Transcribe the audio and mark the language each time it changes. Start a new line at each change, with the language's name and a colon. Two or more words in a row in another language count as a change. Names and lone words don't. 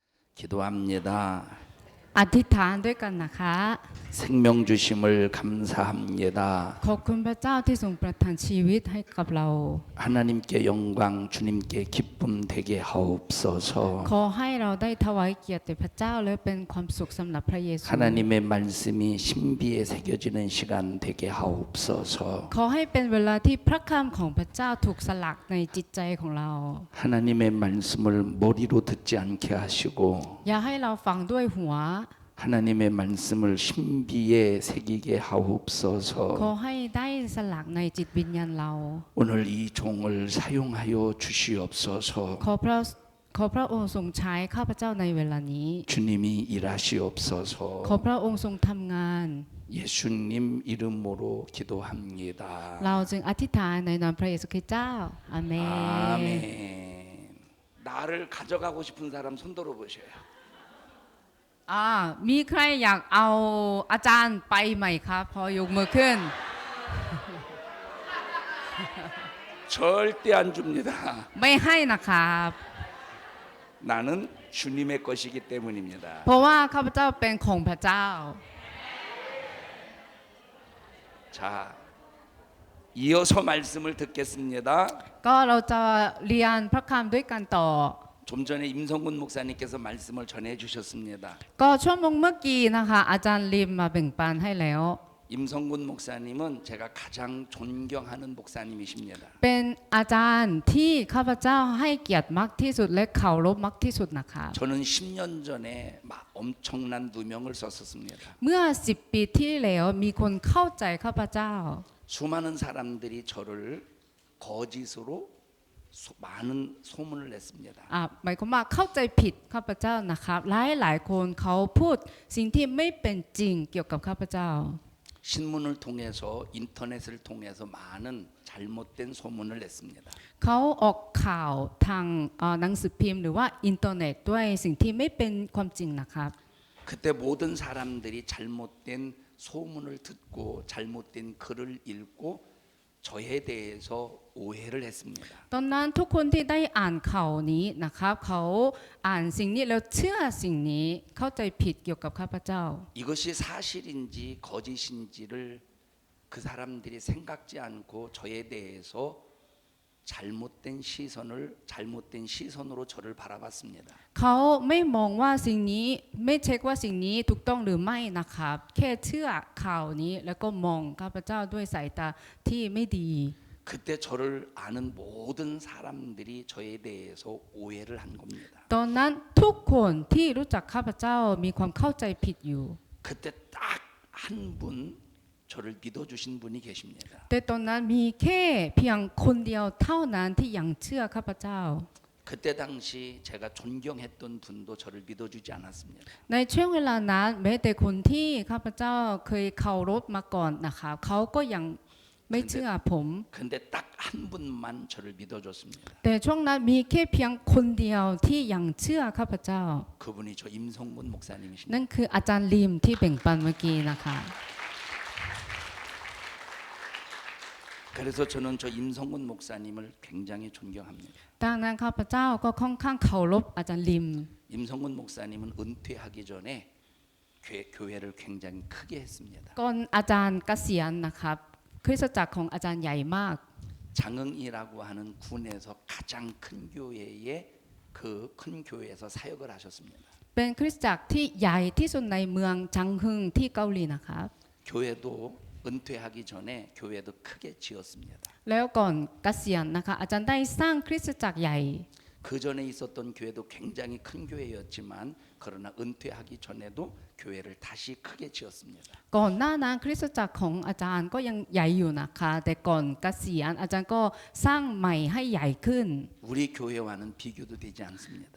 Korean: 기도합니다.
Thai: อธิษฐานด้วยกันนะคะ
Korean: 생명 주심을 감사합니다.
Thai: ขอบคุณพระเจ้าที่ทรงประทานชีวิตให้กับเรา
Korean: 하나님께 영광, 주님께 기쁨 되게 하옵소서.
Thai: ขอให้เราได้ถวายเกียรติแด่พระเจ้าและเป็นความสุขสำหรับพระเยซู
Korean: 하나님의 말씀이 신비에 새겨지는 시간 되게 하옵소서.
Thai: ขอให้เป็นเวลาที่พระคำของพระเจ้าถูกสลักในจิตใจของเรา
Korean: 하나님의 말씀을 머리로 듣지 않게 하시고
Thai: อย่าให้เราฟังด้วยหัว
Korean: 하나님의 말씀을 신비에 새기게
Thai: ขอ
Korean: 하옵소서.
Thai: ให้ได้สลักในจิตวิญญาณเรา
Korean: 오늘 이 종을 사용하여 주시옵소서.
Thai: ขอพระองค์ทรงใช้ข้าพเจ้าในเวลานี้
Korean: 주님이 일하시옵소서.
Thai: ขอพระองค์ทรงทำงาน
Korean: 예수님 이름으로 기도합니다.
Thai: เราจึงอธิษฐานในนามพระเยซูคริสต์เจ้าอาเมน
Korean: 아멘. 나를 가져가고 싶은 사람 손 들어 보셔요.
Thai: มีใครอยากเอาอาจารย์ไปไหมครับพอยกมือขึ้น
Korean: 절대 안 줍니다.
Thai: ไม่ให้นะครับ
Korean: 나는 주님의 것이기 때문입니다.
Thai: เพราะว่าข้าพเจ้าเป็นของพระเจ้า
Korean: 자, 이어서 말씀을 듣겠습니다.
Thai: ก็เราจะเรียนพระคำด้วยกันต่อ
Korean: 좀 전에 임성군 목사님께서 말씀을 전해 주셨습니다.
Thai: ก็ชั่วโมงเมื่อกี้นะคะอาจารย์ลิมมาแบ่งปันให้แล้ว
Korean: 임성군 목사님은 제가 가장 존경하는 목사님이십니다.
Thai: เป็นอาจารย์ที่ข้าพเจ้าให้เกียรติมากที่สุดและเคารพมากที่สุดนะคะ
Korean: 저는 10년 전에 막 엄청난 누명을 썼었습니다.
Thai: เมื่อ10 ปีที่แล้วมีคนเข้าใจข้าพเจ้า
Korean: 수많은 사람들이 저를 거짓으로 많은 소문을 냈습니다.
Thai: หมายความว่าเข้าใจผิดข้าพเจ้านะครับหลายคนเขาพูดสิ่งที่ไม่เป็นจริงเกี่ยวกับข้าพเจ้า
Korean: 신문을 통해서 인터넷을 통해서 많은 잘못된 소문을 냈습니다.
Thai: เขาออกข่าวทางหนังสือพิมพ์หรือว่าอินเทอร์เน็ตด้วยสิ่งที่ไม่เป็นความจริงนะครับ
Korean: 그때 모든 사람들이 잘못된 소문을 듣고 잘못된 글을 읽고 저에 대해서 오해를 했습니다.
Thai: ตอนนั้นทุกคนที่ได้อ่านข่าวนี้นะครับเขาอ่านสิ่งนี้แล้วเชื่อสิ่งนี้เข้าใจผิดเกี่ยวกับข้าพเจ้า
Korean: 이것이 사실인지 거짓인지를 그 사람들이 생각지 않고 저에 대해서 잘못된 시선으로 저를 바라봤습니다.
Thai: เขาไม่มองว่าสิ่งนี้ไม่เช็คว่าสิ่งนี้ถูกต้องหรือไม่นะครับแค่เชื่อข่าวนี้แล้วก็มองข้าพเจ้าด้วยสายตาที่ไม่ดี
Korean: 그때 저를 아는 모든 사람들이 저에 대해서 오해를 한 겁니다.
Thai: ตอนนั้นทุกคนที่รู้จักข้าพเจ้ามีความเข้าใจผิดอยู่
Korean: 그때 딱 한 분 저를 믿어주신 분이 계십니다.
Thai: แต่ตอนนั้นมีแค่เพียงคนเดียวเท่านั้นที่ยังเชื่อข้าพเจ้า
Korean: 그때 당시 제가 존경했던 분도 저를 믿어주지 않았습니다.
Thai: ในช่วงเวลานั้นแม้แต่คนที่ข้าพเจ้าเคยเคารพมาก่อนนะคะเขาก็ยังไม่เชื่อผม
Korean: 근데 딱 한 분만 저를 믿어줬습니다.
Thai: แต่ช่วงนั้นมีแค่เพียงคนเดียวที่ยังเชื่อข้าพเจ้า
Korean: 그분이 저 임성군 목사님이십니다.
Thai: นั่นคืออาจารย์ลิมที่แบ่งปันเมื่อกี้นะคะ
Korean: 그래서 저는 저 임성군 목사님을 굉장히 존경합니다.
Thai: ดังนั้นข้าพเจ้าก็ค่อนข้างเคารพอาจารย์ลิม
Korean: 임성군 목사님은 은퇴하기 전에 교회를 굉장히 크게 했습니다.
Thai: ก่อนอาจารย์เกษียณนะครับคริสตจักรของอาจารย์ใหญ่มาก
Korean: 장흥이라고 하는 군에서 가장 큰 교회에 그 큰 교회에서 사역을 하셨습니다.
Thai: เป็นคริสตจักรที่ใหญ่ที่สุดในเมืองจังฮึงที่เกาหลีนะครับ
Korean: 교회도 은퇴하기 전에 교회도 크게 지었습니다.
Thai: แล้วก่อนเกษียณนะคะอาจารย์ได้สร้างคริสตจักรใหญ่
Korean: 그 전에 있었던 교회도 굉장히 큰 교회였지만 그러나 은퇴하기 전에도 교회를 다시 크게 지었습니다.
Thai: ก่อนหน้านั้นคริสตจักรของอาจารย์ก็ยังใหญ่อยู่นะคะแต่ก่อนเกษียณอาจารย์ก็สร้างใหม่ให้ใหญ่ขึ้น
Korean: 우리 교회와는 비교도 되지 않습니다.